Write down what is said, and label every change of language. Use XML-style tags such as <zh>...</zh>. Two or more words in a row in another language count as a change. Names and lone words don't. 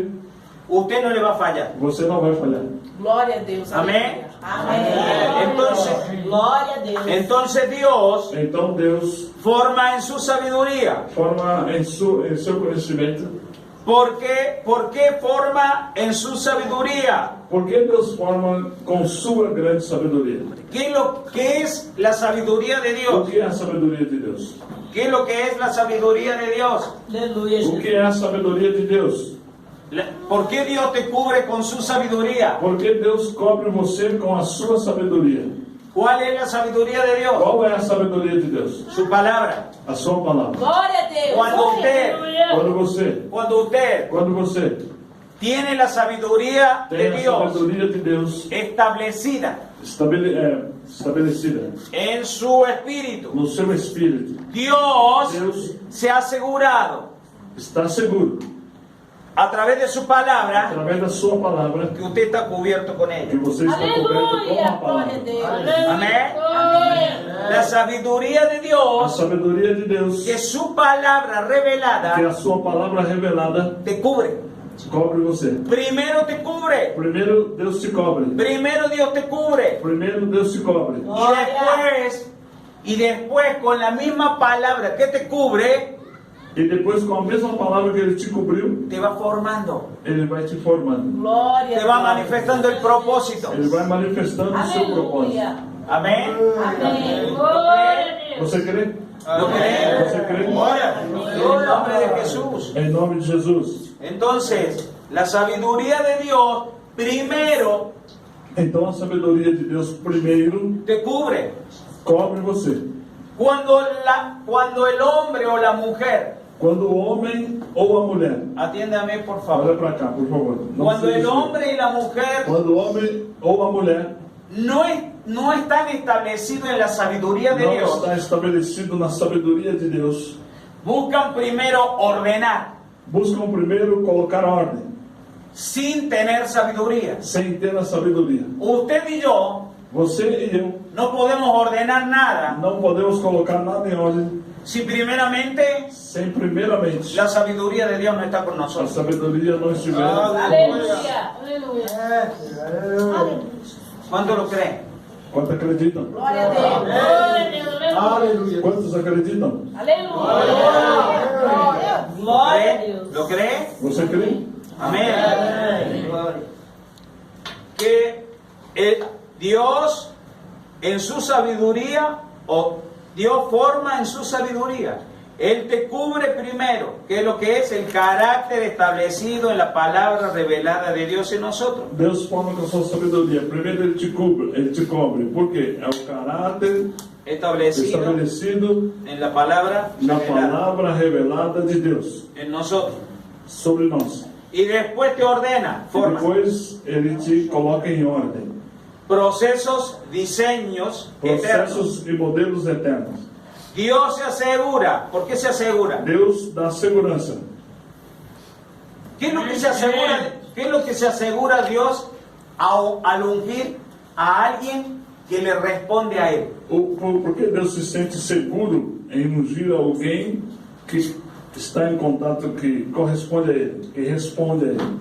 <es>usted no le va a fallar.</es> <pt>você não vai falhar. Glória a Deus. Amém? Amém. Glória a Deus.</pt> <es>Entonces Dios</es> <pt>Então Deus</pt> <es>forma en su sabiduría.</es> <pt>forma em seu conhecimento.</pt> <es>¿Por qué forma en su sabiduría?</es> <pt>Por que Deus forma com sua grande sabedoria?</pt> <es>¿Qué es la sabiduría de</es> <pt>O</pt> <es>Dios?</es> <pt>que é a sabedoria de Deus?</pt> <es>¿Qué es lo que es la sabiduría de Dios?</es> <pt>Aleluia, O Jesus. que é a sabedoria de Deus?</pt> <es>¿Por qué Dios te cubre con su sabiduría?</es> <pt>Porque Deus cobre você com a sua sabedoria.</pt> <es>¿Cuál es la sabiduría de Dios?</es> <pt>Qual é a sabedoria de Deus?</pt> <es>Su palabra.</es> <pt>A sua palavra. Glória a Deus.</pt> <es>Cuando usted</es> <pt>Quando você</pt> <es>tiene la sabiduría de</es> <pt>tem a</pt> <es>Dios</es> <pt>sabedoria de Deus</pt> <es>establecida</es> <pt>estabelecida</pt> <es>en su espíritu,</es> <pt>no seu espírito,</pt> <es>Dios</es> <pt>Deus</pt> <es>se ha asegurado</es> <pt>está seguro,</pt> <es>a través de su palabra</es> <pt>através da sua palavra,</pt> <es>que usted está cubierto con</es> <pt>que</pt> <es>ella.</es> <pt>você está coberto com a Aleluia. Glória a palavra. Deus.</pt> <es>Amén.</es> <pt>Amém.</pt> <es>La sabiduría de</es> <pt>A</pt> <es>Dios,</es> <pt>sabedoria de Deus,</pt> <es>que su palabra</es> <pt>que</pt> <es>revelada</es> <pt>a sua palavra revelada</pt> <es>te cubre.</es> <pt>cobre você.</pt> <es>Primero te cubre.</es> <pt>Primeiro Deus te cobre.</pt> <es>Primero Dios te cubre.</es> <pt>Primeiro Deus te cobre.</pt> <es>Y después con la misma palabra que te cubre,</es> <pt>E depois com a mesma palavra que ele te cobriu,</pt> <es>te va formando.</es> <pt>ele vai te formando. Glória</pt> <es>Te va</es> <pt>a Deus.</pt> <es>manifestando el propósito.</es> <pt>Ele vai manifestando o seu propósito. Aleluia.</pt> <es>Amén.</es> <pt>Amém. Glória a Deus. Você crê?</pt> <es>¿Lo cree?</es> <pt>Você crê?</pt> <es>En el nombre de Jesús.</es> <pt>Em nome de Jesus.</pt> <es>Entonces, la sabiduría de Dios primero</es> <pt>Então a sabedoria de Deus primeiro</pt> <es>te cubre.</es> <pt>cobre você.</pt> <es>Cuando el hombre o la mujer,</es> <pt>Quando o homem ou a mulher,</pt> <es>atiéndame por</es> <pt>olha</pt> <es>favor,</es> <pt>para cá, por favor. Não</pt> <es>cuando</es> <pt>se</pt> <es>el</es> <pt>desvie.</pt> <es>hombre y la mujer</es> <pt>Quando o homem ou a mulher</pt> <es>no están establecidos en la sabiduría de</es> <pt>não</pt> <es>Dios,</es> <pt>está estabelecido na sabedoria de Deus,</pt> <es>buscan primero ordenar</es> <pt>buscam primeiro colocar ordem,</pt> <es>sin tener sabiduría.</es> <pt>sem ter a sabedoria.</pt> <es>Usted y yo</es> <pt>Você e eu</pt> <es>no podemos ordenar nada</es> <pt>não podemos colocar nada em ordem</pt> <es>si primeramente</es> <pt>sem primeiramente</pt> <es>la sabiduría de Dios no está con</es> <pt>a</pt> <es>nosotros.</es> <pt>sabedoria não estiver. Aleluia. Aleluia.</pt> <es>¿Cuánto lo creen?</es> <pt>Quantos acreditam? Glória a Deus. Glória a Deus. Aleluia. Quantos acreditam? Aleluia. Glória a Deus.</pt> <es>¿Lo cree?</es> <pt>Você crê?</pt> <es>Amén. Que Dios en su sabiduría, o Dios forma en su sabiduría. Él te cubre primero, que es lo que es el carácter establecido en la palabra revelada de Dios en nosotros.</es> <pt>Deus forma com a sua sabedoria. Primeiro ele te cobre. Por quê? É o caráter</pt> <es>Establecido</es> <pt>estabelecido</pt> <es>en la palabra</es> <pt>na</pt> <es>revelada</es> <pt>palavra revelada de Deus</pt> <es>en nosotros.</es> <pt>sobre nós.</pt> <es>Y después te ordena,</es> <pt>E</pt> <es>forma</es> <pt>depois ele te coloca em ordem.</pt> <es>procesos, diseños eternos.</es> <pt>Processos e modelos eternos.</pt> <es>Dios se asegura. ¿Por qué se asegura?</es> <pt>Deus dá segurança.</pt> <es>¿Qué es lo que se asegura? ¿Qué es lo que se asegura Dios al ungir a alguien que le responde a Él?</es> <pt>Por que Deus se sente seguro em ungir alguém que está em contato, que corresponde a Ele, que responde a Ele?</pt>